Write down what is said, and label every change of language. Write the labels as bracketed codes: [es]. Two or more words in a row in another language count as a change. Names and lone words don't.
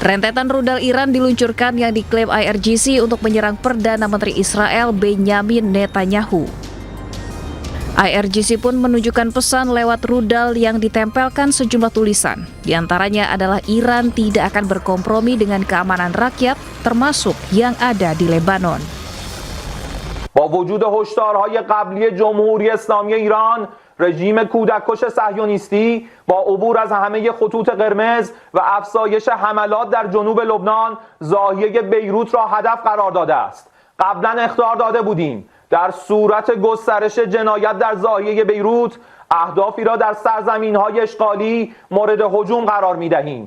[id] Rentetan rudal Iran diluncurkan yang diklaim IRGC untuk menyerang Perdana Menteri Israel Benyamin Netanyahu. IRGC pun menunjukkan pesan lewat rudal yang ditempelkan sejumlah tulisan. Di antaranya adalah Iran tidak akan berkompromi dengan keamanan rakyat, termasuk yang ada di Lebanon. [fa] با وجود هشدارهای قبلی جمهوری اسلامی ایران، رژیم کودککش صهیونیستی با عبور از همه خطوط قرمز و افزایش حملات در جنوب لبنان زاویه بیروت را هدف قرار داده است. قبلا اخطار داده بودیم در صورت گسترش جنایت در زاویه بیروت اهدافی را در سرزمین‌های اشغالی مورد هجوم قرار می‌دهیم.